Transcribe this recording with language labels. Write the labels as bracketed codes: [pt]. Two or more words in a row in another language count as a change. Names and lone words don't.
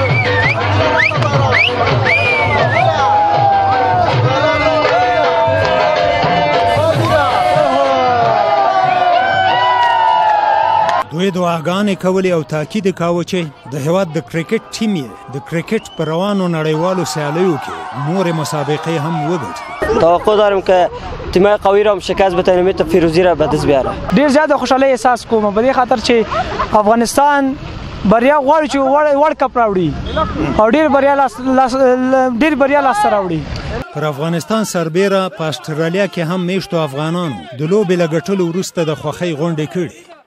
[ps] دوی دعاګانې کولې او تاکید کاوه چې د هیواد د کرکټ ټیم یې د کرکټ په روانو نړیوالو سیالیو کې نورې مسابقې هم وګټي. [fa] توقع دارم که تیمای قوی را شکست بتوانیم امید فیروزی را به دست بیاره. [ps] ډیر زیاته خوشحالي احساس کوم په دې خاطر چې افغانستان بریا غواړي چې [en] World Cup [ps] راوړي او ډیر بریا لاس راوړي. پر افغانستان سربیره په استرالیا کې هم میشتو افغانانو د لوبې له ګټلو وروسته د خوښۍ غونډې کړې.